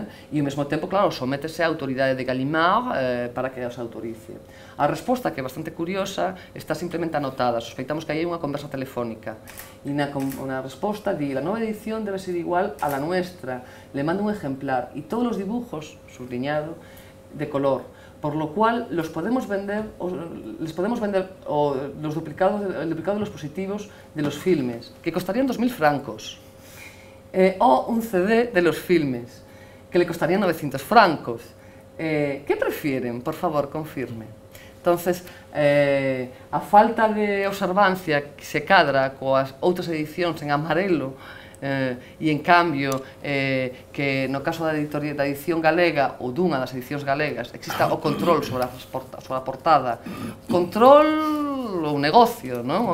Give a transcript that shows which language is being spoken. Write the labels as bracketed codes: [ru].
[gl] E ao mesmo tempo, claro, sométese á autoridade de Gallimard para que os autorice. A resposta, que é bastante curiosa, está simplemente anotada. Sospeitamos que hai unha conversa telefónica. E na resposta di: [es] la nova edición debe ser igual a la nuestra. Le mando un ejemplar y todos los dibujos, subrayado, de color. Por lo cual les podemos vender el duplicado de los positivos de los filmes, que costarían 2000 francos, o un CD de los filmes, que le costarían 900 francos. ¿Qué prefieren? Por favor, confirme. [gl] Entonces, a falta de observancia que se cadra coas outras edicións en amarelo, e en cambio que no caso da edición galega ou dunha das edicións galegas exista o control sobre a portada, control ou negocio, non?